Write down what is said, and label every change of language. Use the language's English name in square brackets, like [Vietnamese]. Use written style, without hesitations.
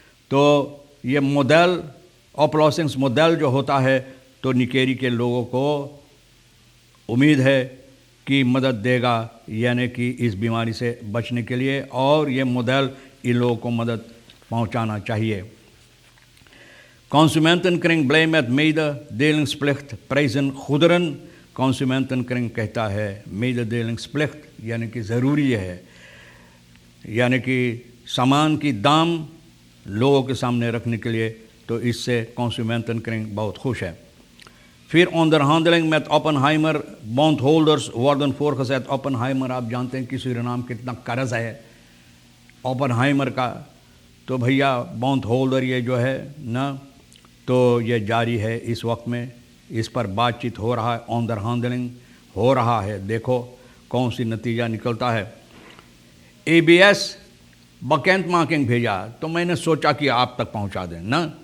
[Caribbean Hindustani] तो ये मॉडल oplossings मॉडल जो होता है तो निकेरी के लोगों को उम्मीद है कि मदद देगा, यानी कि इस बीमारी से बचने के लिए। और ये मॉडल इन लोगों को मदद पहुंचाना चाहिए। [Dutch] Consumentenkring blij met mededelingsplicht prijzen goederen। [Caribbean Hindustani] Consumentenkring कहता है mededelingsplicht यानी कि ज़रूरी है, यानी कि सामान की दाम लोगों के सामने रखने के लिए, तो इससे Consumentenkring बहुत खुश है। फिर [Dutch] onderhandeling met Oppenheimer bondholders worden voorgezet। [Caribbean Hindustani] Oppenheimer आप जानते हैं कि सूरीनाम कितना कर्ज है ओपनहाइमर का, तो भैया बॉन्ड होल्डर ये जो है ना, तो ये जारी है इस वक्त में, इस पर बातचीत हो रहा है, onderhandeling हो रहा है। देखो कौन सी नतीजा निकलता है। ABS bekendmaking भेजा, तो मैंने सोचा कि आप तक पहुंचा दें ना।